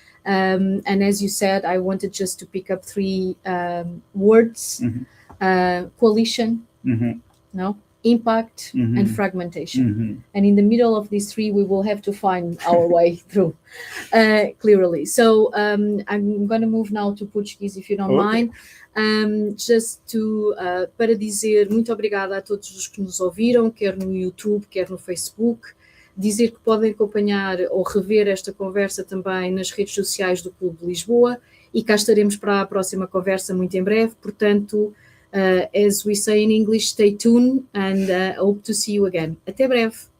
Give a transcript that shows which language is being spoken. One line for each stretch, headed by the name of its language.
English: And as you said, I wanted just to pick up 3 words: coalition, impact, and fragmentation. And in the middle of these 3, we will have to find our way through clearly. So I'm going to move now to Portuguese, if you don't mind. Just to,
Portuguese: para dizer muito obrigada a todos os que nos ouviram, quer no YouTube, quer no Facebook. Dizer que podem acompanhar ou rever esta conversa também nas redes sociais do Clube de Lisboa, e cá estaremos para a próxima conversa muito em breve.
English: Portanto, as we say in English, stay tuned and hope to see you again.
Portuguese: Até breve.